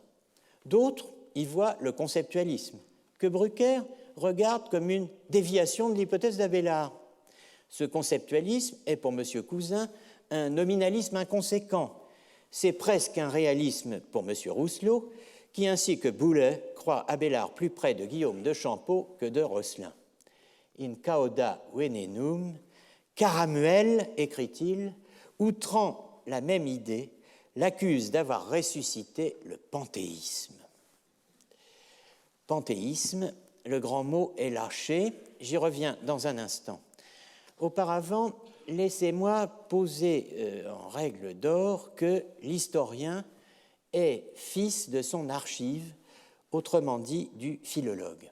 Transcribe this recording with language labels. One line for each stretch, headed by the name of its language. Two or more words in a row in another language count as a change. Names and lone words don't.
French: D'autres y voient le conceptualisme, que Brucker regarde comme une déviation de l'hypothèse d'Abélard. Ce conceptualisme est pour M. Cousin un nominalisme inconséquent. C'est presque un réalisme pour M. Rousselot, qui, ainsi que Boulay, croit Abélard plus près de Guillaume de Champeau que de Rosselin.
Latin: In cauda venenum, Caramuel,
French: écrit-il, outrant la même idée, l'accuse d'avoir ressuscité le panthéisme. Panthéisme, le grand mot est lâché, j'y reviens dans un instant. Auparavant, laissez-moi poser en règle d'or que l'historien est fils de son archive, autrement dit du philologue.